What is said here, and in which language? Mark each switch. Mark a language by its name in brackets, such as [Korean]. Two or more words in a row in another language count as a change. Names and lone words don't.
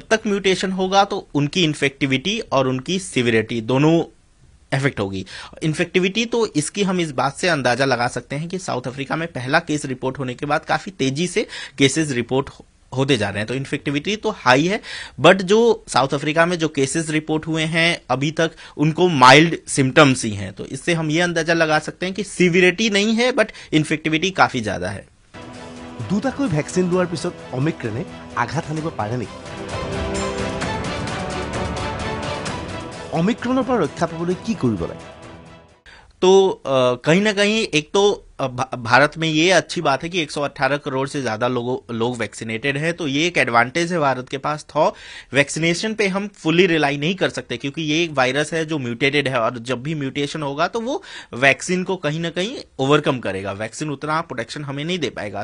[Hindi] तक म्यूटेशन होगा तो उनकी इन्फेक्टिविटी और उनकी सिविरिटी दोनों इफेक्ट होगी इन्फेक्टिविटी तो इसकी हम इस बात से अंदाजा लगा सकते हैं कि साउथ अफ्रीका में पहला [English] case report [Hindi] होने के बाद काफी तेजी से [English] cases report [Hindi] होते जा रहे हैं तो इन्फेक्टिविटी तो हाई है बट जो साउथ अफ्रीका में जो [English] cases report [Hindi] हुए हैं अभी तक उनको [English] mild symptoms [Hindi] ही हैं तो इससे हम ये अंदाजा लगा सकते हैं कि सिविरिटी नहीं है बट इन्फेक्टिविटी काफी ज्यादा है [Assamese] দুটাকৈ ভ্যাকচিন লোৱাৰ পিছত অমিক্ৰনে আঘাত হানিব পাৰে নেকি অমিক্ৰণৰ পৰা ৰক্ষা পাবলৈ কি কৰিব লাগে [Hindi] तो कहीं ना कहीं एक तो भारत में ये अच्छी बात है कि 118 करोड़ से ज्यादा लोग वैक्सीनेटेड हैं तो ये एक एडवांटेज है भारत के पास था वैक्सीनेशन पे हम [English] fully rely [Hindi] नहीं कर सकते क्योंकि ये एक वायरस है जो म्यूटेटेड है और जब भी म्यूटेशन होगा तो वो वैक्सीन को कहीं ना कहीं ओवरकम करेगा वैक्सीन उतना प्रोटेक्शन हमें नहीं दे पाएगा